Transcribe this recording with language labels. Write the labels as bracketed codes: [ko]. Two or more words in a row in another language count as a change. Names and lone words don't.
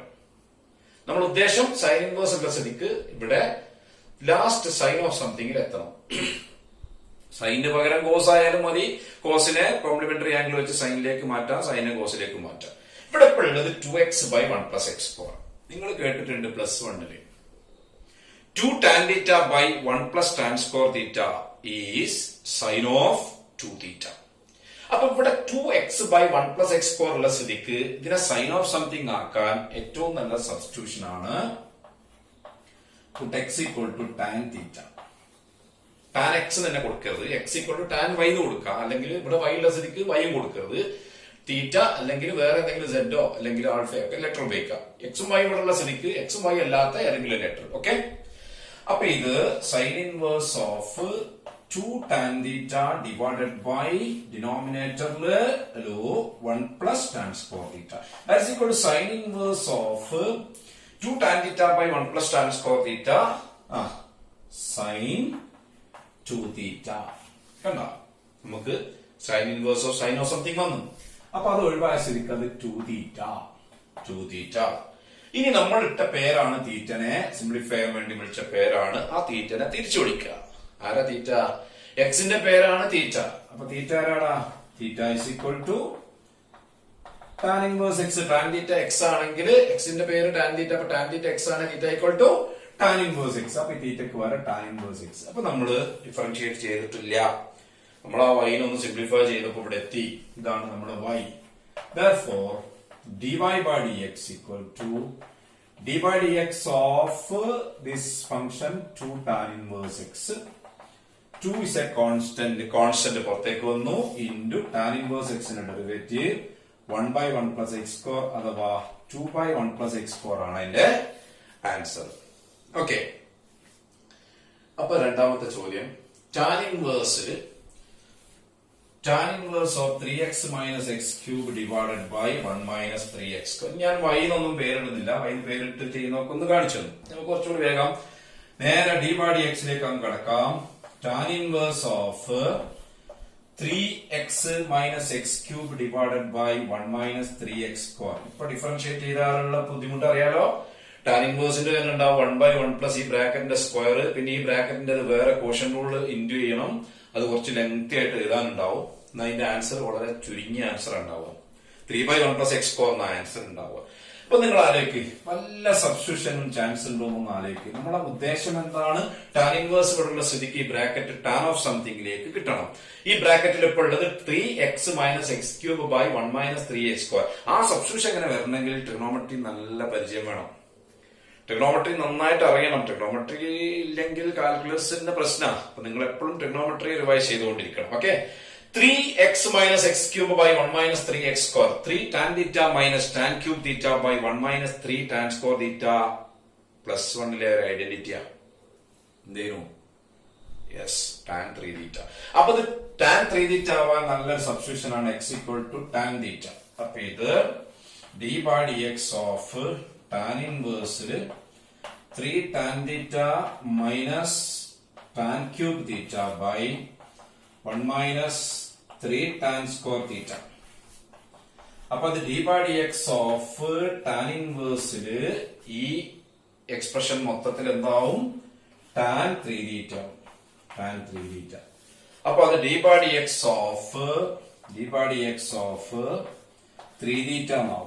[ml] നമ്മുടെ ഉദ്ദേശം [en] sine inverse [ml] ഉള്ള സ്ഥിതിക്ക് ഇവിടെ [en] last sine of something [ml] എത്തണം. സൈനിന് പകരം കോസ് ആയാലും മതി, കോസിനെ [en] complementary angle [ml] വെച്ച് സൈനിലേക്ക് മാറ്റാം, സൈനെ കോസിലേക്ക് മാറ്റാം. ഇവിടെ ഇപ്പോൾ ഉള്ളത് [en] 2x by 1 plus x square. [ml] നിങ്ങൾ കേട്ടിട്ടുണ്ട് [en] +1 2 tan theta by 1 plus tan square theta is sin of 2 theta. [ml] അപ്പൊ ഇവിടെ [en] 2x by 1 plus x square [ml] ഉള്ള സ്ഥിതിക്ക് ഇതിനെ [en] sine of something [ml] ആക്കാൻ ഏറ്റവും നല്ല സബ്സ്റ്റിറ്റ്യൂഷൻ ആണ് [en] x equal to tan theta. tan x [ml] തന്നെ കൊടുക്കരുത്, [en] x equal to tan y [ml] എന്ന് കൊടുക്കുക. അല്ലെങ്കിൽ ഇവിടെ വൈ ഉള്ള സ്ഥിതിക്ക് വൈയും കൊടുക്കരുത്, തീറ്റ അല്ലെങ്കിൽ വേറെ എന്തെങ്കിലും സെഡോ അല്ലെങ്കിൽ ആൾഫയോ ഒക്കെ ലെറ്റർ ഉപയോഗിക്കാം. എക്സും വൈ ഇവിടെ ഉള്ള സ്ഥിതിക്ക് എക്സും വൈ അല്ലാത്ത ഏതെങ്കിലും ലെറ്റർ. ഓക്കെ, അപ്പൊ ഇത് [en] sine inverse of 2 tan theta divided by [ml] ഡിനോമിനേറ്ററില് [en] 1 plus tan square theta. That is equal to sin inverse of 2 tan theta by 1 plus tan square theta sin 2 theta. [ml] കണ്ടോ, നമുക്ക് [en] sine inverse of sine of something [ml] വന്നു. അപ്പൊ അത് ഒഴിവായ സ്ഥിതിക്ക് അത് [en] 2 theta. [ml] ഇനി നമ്മൾ ഇട്ട പേരാണ് തീറ്റനെ സിംപ്ലിഫൈ ചെയ്യാൻ വേണ്ടി വിളിച്ച പേരാണ്. ആ തീറ്റനെ തിരിച്ചു വിളിക്കുക. ആരാ തീറ്റ? എക്സിന്റെ പേരാണ് തീറ്റ. അപ്പൊ തീറ്റ ആരാടാ? [en] theta is equal to tan inverse x. tan theta x [ml] ആണെങ്കിൽ എക്സിന്റെ പേര് [en] tan theta, [ml] അപ്പൊ [en] tan theta x [ml] ആണ്, [en] theta equal to tan inverse x. [ml] അപ്പൊ ഈ തീറ്റക്ക് വരെ [en] tan inverse x. [ml] അപ്പൊ നമ്മള് ഡിഫറൻഷിയേറ്റ് ചെയ്തിട്ടില്ല. നമ്മൾ ആ വൈനെ ഒന്ന് സിംപ്ലിഫൈ ചെയ്തപ്പോ ഇവിടെ എത്തി. ഇതാണ് നമ്മുടെ വൈ. [en] Therefore dy by dx equal to dy by dx of this function 2 tan inverse x. 2 is a constant [ml] പുറത്തേക്ക് വന്നു, [en] into tan inverse x [ml] ന്റെ ഡെറിവേറ്റീവ് [en] 1 by 1 plus x square [ml] അഥവാ [en] 2 by 1 plus x square [ml] ആണ് അതിന്റെ ആൻസർ. ഓക്കെ, അപ്പൊ രണ്ടാമത്തെ ചോദ്യം, [en] tan inverse of 3x minus x cube divided by 1 minus 3x square. [ml] ഞാൻ y എന്നൊന്നും പേരിടുന്നില്ല, y പേരിട്ട് ചെയ്യുന്നൊക്കെ ഒന്ന് കാണിച്ചു. നമുക്ക് കുറച്ചുകൂടി വേഗം നേരെ [en] d by dx [ml] ലേക്ക് അങ്ങ് കടക്കാം. [en] tan inverse of 3x minus x cube divided by 1 minus 3x square. [ml] ഇപ്പൊ ഡിഫറൻഷിയേറ്റ് ചെയ്താലുള്ള ബുദ്ധിമുട്ട് അറിയാലോ. ടാൻ ഇൻവേഴ്സിന്റെ തന്നെ ഉണ്ടാവും [en] 1 by 1 plus [ml] ഈ ബ്രാക്കറ്റിന്റെ സ്ക്വയർ, പിന്നെ ഈ ബ്രാക്കറ്റിന്റെ വേറെ [en] quotient rule into [ml] ചെയ്യണം. അത് കുറച്ച് ലെങ്തി ആയിട്ട് എഴുതാനുണ്ടാവും. അതിന്റെ ആൻസർ വളരെ ചുരുങ്ങിയ ആൻസർ ഉണ്ടാവുക. [en] 3 by 1 plus x square [ml] എന്ന ആൻസർ ഉണ്ടാവുക. അപ്പൊ നിങ്ങൾ ആലോചിക്ക്, വല്ല സബ്സ്റ്റിറ്റ്യൂഷനും ചാൻസ് ഉണ്ടോ എന്ന് ആലോചിക്കുക. നമ്മുടെ ഉദ്ദേശം എന്താണ്? [en] tan inverse [ml] ഇവിടെയുള്ള സ്ഥിതിക്ക് ഈ ബ്രാക്കറ്റ് [en] tan of something [ml] കിട്ടണം. ഈ ബ്രാക്കറ്റിൽ ഇപ്പോൾ ഉള്ളത് [en] 3x minus x cube by 1 minus 3x square. [ml] ആ സബ്സ്റ്റിറ്റ്യൂഷൻ എങ്ങനെ വരണമെങ്കിൽ ട്രിഗണോമെട്രി നല്ല പരിചയം വേണം. ട്രിഗണോമെട്രി നന്നായിട്ട് അറിയണം. ട്രിഗണോമെട്രി ഇല്ലെങ്കിൽ കാൽക്കുലസിന്റെ പ്രശ്നമാണ്. അപ്പൊ നിങ്ങൾ എപ്പോഴും ട്രിഗണോമെട്രി റിവൈസ് ചെയ്തുകൊണ്ടിരിക്കണം. ഓക്കെ, [en] 3x minus x cube by 1 minus 3x square. 3 tan theta minus tan cube theta by 1 minus 3 tan square theta +1 [ml] ഒരു ഐഡന്റിറ്റിയാ എന്തേനു [en] yes tan 3 theta. [ml] അപ്പൊ ഇത് [en] tan 3 theta [ml] ആവാൻ നല്ലൊരു സബ്സ്റ്റിറ്റ്യൂഷൻ ആണ് [en] x = tan theta. [ml] അപ്പൊ ഇത് [en] d/dx of tan inverse 3 tan theta minus tan cube theta by 1 minus 3 tan square theta. [ml] അപ്പൊ അത് [en] d/dx of tan inverse [ml] ഈ എക്സ്പ്രഷൻ മൊത്തത്തിൽ എന്താവും [en] tan 3 theta. tan 3 theta. [ml] അപ്പൊ അത് [en] d/dx of 3 theta [ml] എന്നാവും.